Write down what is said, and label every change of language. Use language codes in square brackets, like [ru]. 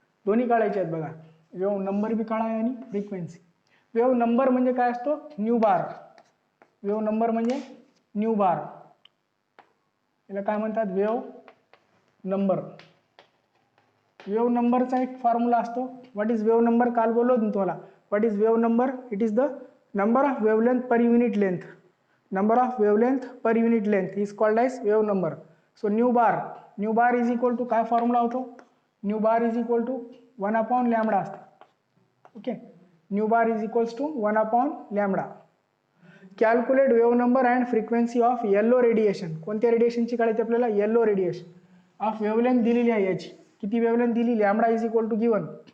[mr] दोन्ही काढायचे आहेत बघा, वेव नंबर बी काढा आणि फ्रिक्वेन्सी. वेव नंबर म्हणजे काय असतो, न्यू बार. वेव नंबर म्हणजे न्यू बार, याला काय म्हणतात, वेव नंबर. वेव नंबरचा एक फॉर्म्युला असतो. [en] what is wave number, [mr] काल बोललो ना तुम्हाला. [en] What is wave number, it is the number of wavelength per unit length. Number of wavelength per unit length is called as wave number. So nu bar, nu bar is equal to [mr] काय formula होतो, [en] Nu bar is equal to 1/λ असते. Okay, nu bar is equals to 1/λ. Calculate wave number and frequency of yellow radiation. [mr] कोणत्या रेडिएशनची काढायची आपल्याला, yellow radiation. Of wavelength दिलेली आहे याची, किती वेवलेंथ दिली, [en] Lambda is equal to given.